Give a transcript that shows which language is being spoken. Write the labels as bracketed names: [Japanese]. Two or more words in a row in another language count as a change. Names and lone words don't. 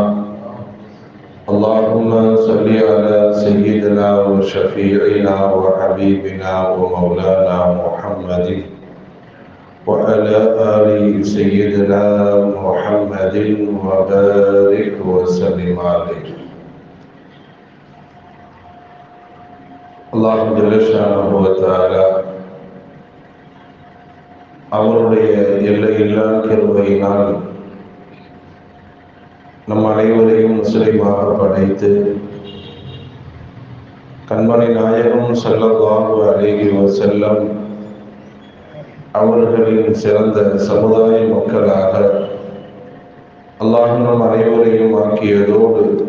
[Arabic] اللهم صل على سيدنا وشفيعنا وحبيبنا ومولانا محمد وعلى آل سيدنا محمد وبارك وسلم عليه. الله جل شانه وتعالى [Tamil] அவருடைய எல்லையில்லா கிருபையினால் நம் அனைவரையும் முஸ்லிமாக படைத்து கண்மணி நாயகம் [Arabic] صلى الله عليه وسلم [Tamil] அவர்களின் சிறந்த சமுதாய மக்களாக அல்லாஹ் நம் அனைவரையும் ஆக்கியதோடு